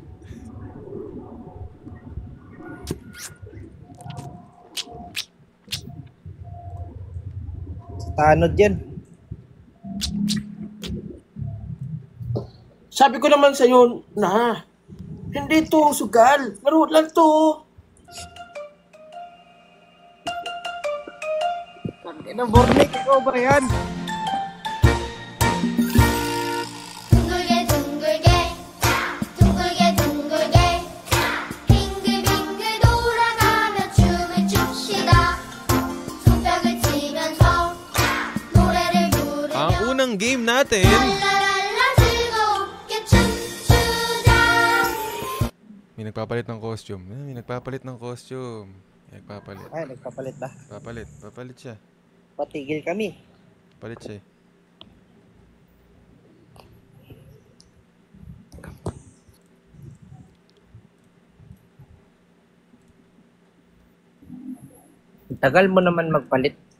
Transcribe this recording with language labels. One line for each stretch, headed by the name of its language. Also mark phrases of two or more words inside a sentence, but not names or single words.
Filipino: Tanod yan. Sabi ko naman sa'yo, na, hindi to sugal. Laro lang to. Ina, Bornek, ikaw ba yan?
Korean: 둥글게 둥글게 둥글게 둥글게 빙글빙글 돌아가며 춤을 춥시다 손뼉을 치면서 노래를 부르며
Filipino: Ang unang game natin,
Korean: 랄라랄라 즐겁게 춤추자
Filipino: may nagpapalit ng costume. May nagpapalit ng costume. Nagpapalit. Ay, nagpapalit ba? Papalit siya. Patigil kami. Palit siya. Tagal mo naman magpalit.